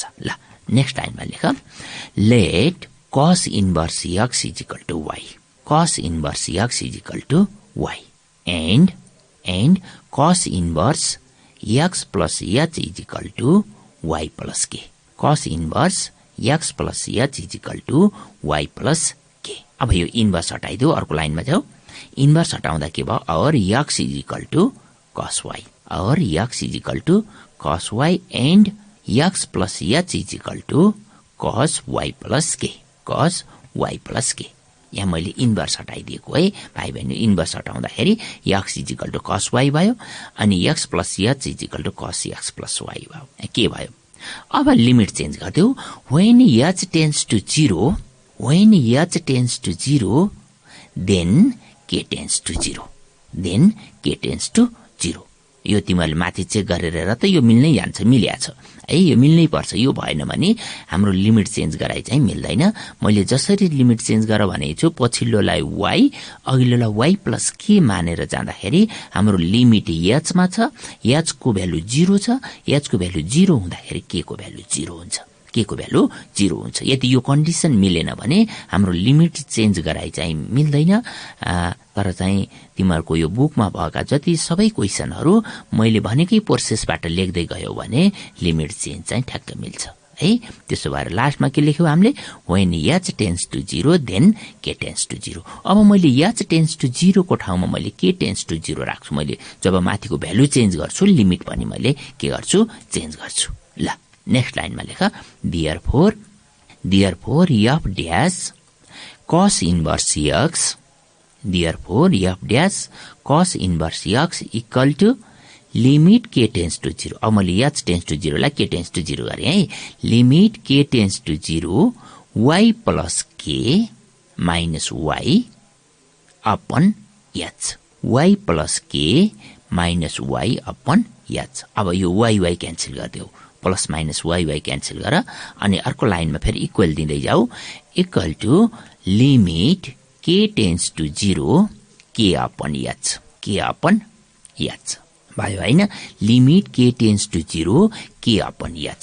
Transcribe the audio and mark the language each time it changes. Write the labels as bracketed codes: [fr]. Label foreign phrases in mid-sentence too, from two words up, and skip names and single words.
[en] ल next line-ma लेख let cos inverse x is equal to y, cos inverse x is equal to y and cos inverse x plus h is equal to y plus k, cos inverse x plus h is equal to y plus k, कस इन्भर्स एक्स प्लस एच इज इक्वल टु वाई प्लस के। [ne] अब यो इन्भर्स हटाइदियो, अर्को लाइनमा जाऊ। इन्भर्स हटाउँदा के भयो, [en] or x is equal to cos y, or x is equal to cos y and x plus h is equal to cos y plus k, cos y plus k, कस वाई प्लस के। [ne] यहाँ मैले इन्भर्स हटाइदिएको है भाइ बहिनी। इन्भर्स हटाउँदाखेरि [en] x is equal to cos y [ne] भयो, अनि [en] x plus h is equal to cos x plus y [ne] भयो, के भयो। अब [en] limit change [ne] गरिदेऊ। [en] when h tends to 0, when h tends to 0, then k tends to 0, then k tends to 0। [ne] यो तिमीले माथि चेक गरेर हेर त, यो मिल्नै जान्छ, मिलिहाछ है, यो मिल्नै पर्छ। यो भएन भने हाम्रो [en] limit change [ne] गराइ चाहिँ मिल्दैन। मैले जसरी [en] limit change [ne] गर भनेको छु, पछिल्लोलाई वाई, अघिल्लोलाई [en] y plus k [ne] मानेर जाँदाखेरि हाम्रो लिमिट एच मा छ, एच को भ्यालु 0 छ, एच को भ्यालु 0 हुँदाखेरि के को भ्यालु 0 हुन्छ, के को भ्यालु 0 हुन्छ। यदि यो कन्डिसन मिलेन भने हाम्रो [en] limit change [ne] गराइ चाहिँ मिल्दैन। तर चाहिँ तिमीहरूको यो बुकमा भएका जति सबै क्वेशनहरू मैले भनेकै प्रोसेसबाट लेख्दै गयो भने [en] limit change [ne] चाहिँ ठ्याक्क मिल्छ है। त्यसो भएर लास्टमा के लेख्यौ हामीले, when h tends to 0 then k tends to 0। अब मैले [en] h tends to 0 [ne] को ठाउँमा मैले [en] k tends to 0 [ne] राख्छु। मैले जब माथिको भ्यालु चेन्ज गर्छु, लिमिट पनि मैले के गर्छु, चेन्ज गर्छु। [en] ल next line-ma लेख therefore f dash cos inverse x, therefore f dash cos inverse x equal to limit k tends to 0. [ne] अब मैले [en] h tends to 0 [ne] लाई [en] k tends to 0 [ne] गरे है। [en] limit k tends to 0 y plus k minus y upon h, y plus k minus y upon h, y प्लस k माइनस y अपन h। [ne] अब यो y क्यान्सल गरिदेऊ, [en] plus minus y [ne] क्यान्सल गर, अनि अर्को लाइनमा फेरि इक्वल दिँदै जाऊ, [en] equal to limit k tends to 0 k upon h, k upon h, [ne] k अपन h भयो हैन। [en] limit k tends to 0 k upon h.